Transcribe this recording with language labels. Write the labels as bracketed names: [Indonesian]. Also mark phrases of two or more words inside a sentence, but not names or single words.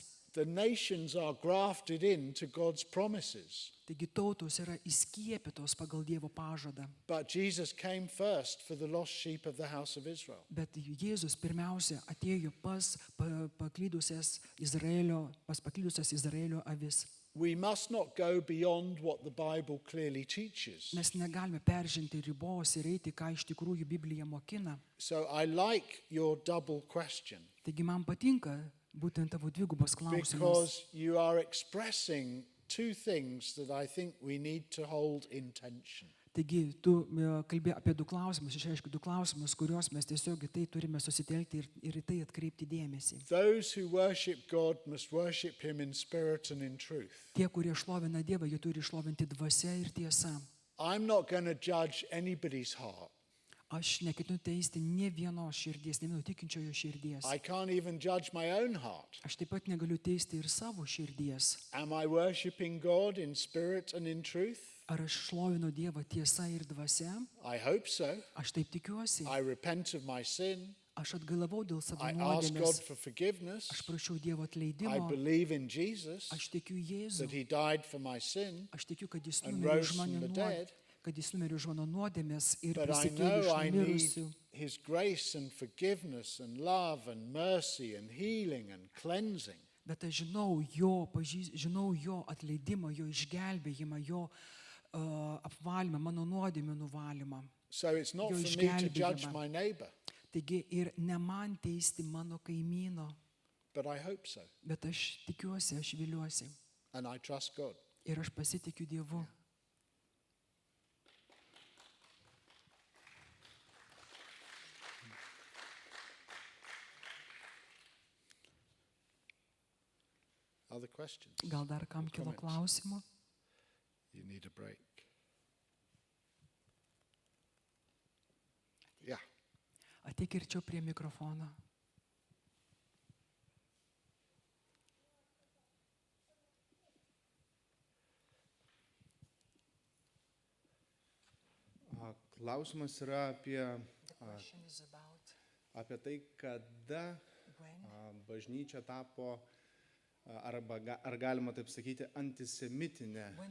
[English] The nations are grafted into God's promises. [Lithuanian] Taigi tautos yra įskiepytos pagal Dievo pažadą. [English] But Jesus came first for the lost sheep of the house of Israel. [Lithuanian] Bet Jėzus pirmiausia atėjo pas paklydusias Izraelio avis. [English] We must not go beyond what the Bible clearly teaches. [Lithuanian] Mes negalime peržengti ribos ir eiti, ką iš tikrųjų Biblija mokina. [English] So I like your double question [Lithuanian] Taigi man patinka būtent tavo dvigubas klausimas. [English] because you are expressing two things that I think we need to hold in tension. [Lithuanian] Taigi tu kalbė apie du klausimus, išreiški du klausimus, kuriuos mes tiesiog į tai turime susitelkti ir į tai atkreipti dėmesį. [English] Those who worship God must worship him in spirit and in truth. [Lithuanian] Tie, kurie šlovina Dievą, jie turi šlovinti dvasia ir tiesa. [English] I'm not going to judge anybody's heart. [Lithuanian] Aš neketinu teisti ne vienos širdies, ne vieno tikinčiojo širdies. [English] I can't even judge my own heart. [Lithuanian] Aš taip pat negaliu teisti ir savo širdies. [English] Am I worshiping God in spirit and in truth? [Lithuanian] Ar aš šlovinu Dievą tiesa ir dvasia? [English] I hope so. [Lithuanian] Aš taip tikiuosi. [English] I repent of my sin. [Lithuanian] Aš atgalavau dėl savo [English] I ask God [Lithuanian] nuodėmės. [English] for forgiveness. [Lithuanian] Aš prašiau Dievo [English] I [Lithuanian] atleidimo. [English] believe in Jesus, [Lithuanian] Aš tikiu Jėzų. [English] that he died for my sin. [Lithuanian] Aš tikiu, kad jis [English] and [Lithuanian] numirė [English] rose [Lithuanian] už [English] from [Lithuanian] mano [English] the dead. [Lithuanian] kad jis numirė už mano nuodėmės ir [English] But I [Lithuanian] prisikėlė iš [English] know I need [Lithuanian] numirusių. [English] his grace and forgiveness and love and mercy and healing and cleansing. [Lithuanian] Bet aš žinau jo atleidimą, jo išgelbėjimą, jo apvalymą, mano nuodėmių nuvalymą. [English] So it's not [Lithuanian] Jo [English] for me to [Lithuanian] išgelbėjimą. [English] judge my neighbor, [Lithuanian] Taigi ir ne man teisti mano kaimyno, [English] but I hope so. [Lithuanian] bet aš tikiuosi, aš viliuosi. [English] And I trust God. [Lithuanian] Ir aš pasitikiu Dievu. [English] Other questions? [Lithuanian] Gal dar kam kilo [English] Comments? [Lithuanian] klausimų? [English] You need a break. Yeah. [Lithuanian] Ateik ir čia prie mikrofono. Klausimas yra apie tai, kada bažnyčia tapo, ar galima taip sakyti, antisemitinė.